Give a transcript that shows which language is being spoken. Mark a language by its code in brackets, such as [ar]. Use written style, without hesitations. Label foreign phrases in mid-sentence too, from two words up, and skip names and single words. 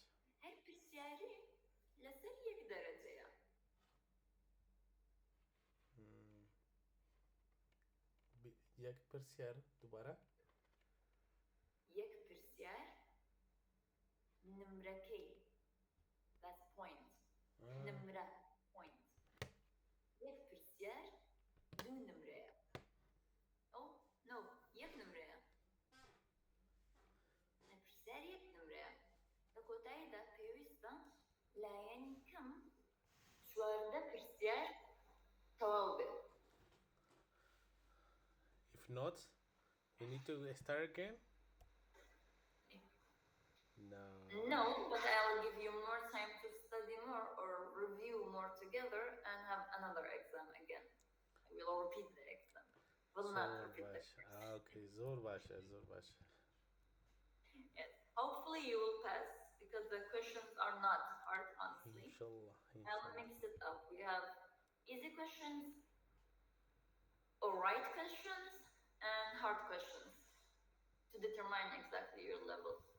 [ckb] هەر پرسیاری لەسەر 1 دەرەجەیە. یەک پرسیار دووبارە؟ 1 پرسیار نمرەکەی. [en] That's point. [ckb] نمرە point. 1 پرسیار 2 نمرەیە. No 1 نمرەیە. پرسیار 1 نمرەیە. لە کۆتاییدا پێویستە لایەنی کەم 14 پرسیار تەواو بێت. [en] If not, we need to start again? No, but I'll give you more time to study more or review more together and have another exam again. I will repeat the exam. Will not repeat the exam. Okay, [ckb] زۆر باشە. [en] Yes. Hopefully you will pass because the questions are not hard, honestly. Inshallah. I'll mix it up. We have easy questions, or right questions, and hard questions to determine exactly your level.